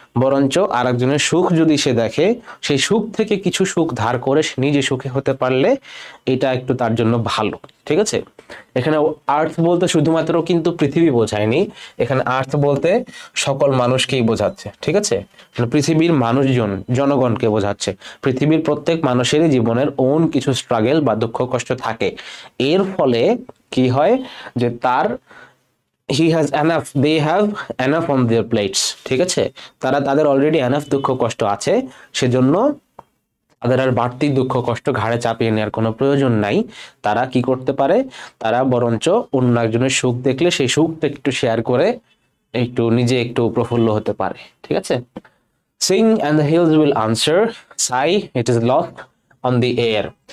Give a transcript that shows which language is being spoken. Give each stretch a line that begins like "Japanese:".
Bangla: বরঞ্চ আর একজনের সুখ যদি সে দেখে, সেই সুখ থেকে কিছু সুখ ধার করে সে নিজে সুখী হতে পারলে এটা একটু তার জন্য ভালো। ঠিক আছে, এখানে আর্থ বলতে শুধুমাত্র কিন্তু পৃথিবী বোঝায়নি, এখানে আর্থ বলতে সকল মানুষকেই বোঝাচ্ছে। ঠিক আছে, পৃথিবীর মানুষজন, জনগণকে বোঝাচ্ছে। পৃথিবীর প্রত্যেক মানুষেরই জীবনের ওন কিছু স্ট্রাগল বা দুঃখ কষ্ট থাকে। এর ফলে কি হয় যে
English: they have enough on their plates।
Bangla: ঠিক আছে, তাদের অলরেডি এনাফ দুঃখ কষ্ট আছে, সেজন্য তাদের আর বাড়তি দুঃখ কষ্ট ঘাড়ে চাপিয়ে নেওয়ার কোনো প্রয়োজন নাই। তারা কি করতে পারে, তারা বরঞ্চ অন্য একজনের সুখ দেখলে সেই সুখটা একটু শেয়ার করে একটু নিজে একটু প্রফুল্ল হতে পারে। ঠিক আছে,
English: sing and the hills will answer, sigh it is lost on the air।